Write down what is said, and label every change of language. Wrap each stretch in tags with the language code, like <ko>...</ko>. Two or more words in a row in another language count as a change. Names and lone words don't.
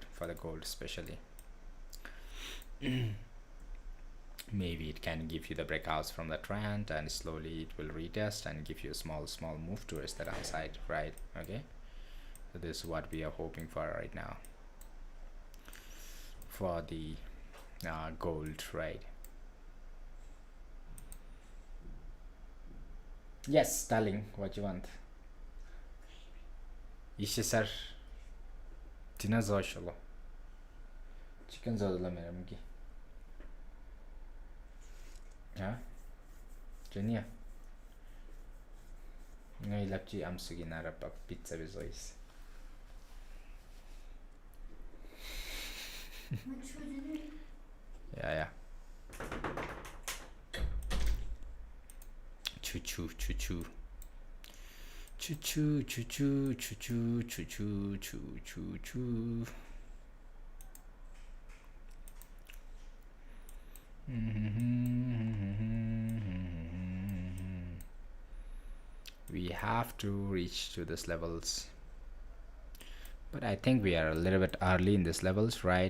<en>For the gold especially. Maybe it can give you the breakouts from the trend and slowly it will retest and give you a small move towards the downside, right? Okay, so this is what we are hoping for right now for the gold, right? Yes, darling, what you want? İşte sir dinozor şolo chicken zorla meram ki ha Jenia ngay lapchi amsugi narapa pizza bezois yeah choo choo choo choo choo choo choo choo choo choo choo choo choo choo choo. We have to reach to this levels, but I think we are a little bit early in this levels, right?</en>